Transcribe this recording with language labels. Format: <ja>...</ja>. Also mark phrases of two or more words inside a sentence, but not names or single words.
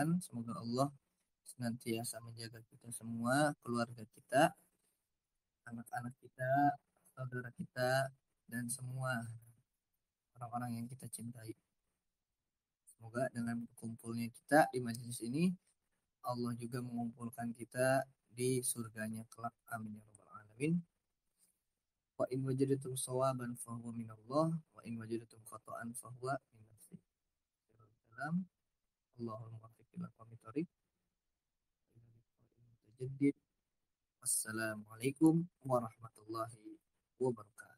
<id>Semoga Allah senantiasa menjaga kita semua, keluarga kita, anak-anak kita, saudara kita, dan semua orang-orang yang kita cintai. Semoga dengan kumpulnya kita di majelis ini, Allah juga mengumpulkan kita di surganya kelak.</id> <ar>آمين يا رب العالمين. وإن وجدتم صوابا فهو من الله وإن وجدتم خطأ فهو من نفسي. اللهم وفق إلى أقوم الطريق. والسلام عليكم ورحمة الله وبركاته.</ar>